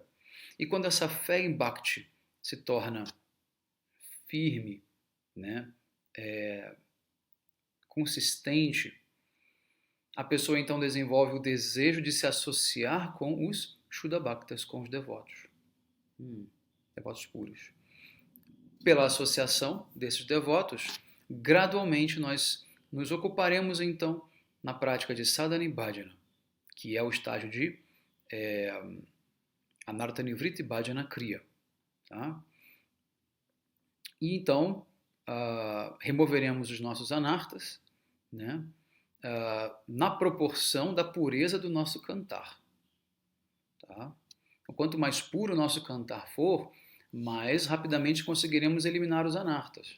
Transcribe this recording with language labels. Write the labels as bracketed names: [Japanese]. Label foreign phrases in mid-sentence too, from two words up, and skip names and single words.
[Portuguese] E quando essa fé em Bhakti se torna firme, né, consistente, a pessoa então desenvolve o desejo de se associar com os [Sanskrit] Shuddha Bhaktas, [Portuguese] com os devotos. Devotos puros. Pela associação desses devotos, gradualmente nós nos ocuparemos então na prática de sadhana e bhajana, que é o estágio de [Sanskrit] anartha nivriti bhajana kriya. [Portuguese] Tá? E então removeremos os nossos anartas, né, na proporção da pureza do nosso cantar. Tá? Quanto mais puro o nosso cantar for, mais rapidamente conseguiremos eliminar os anartas.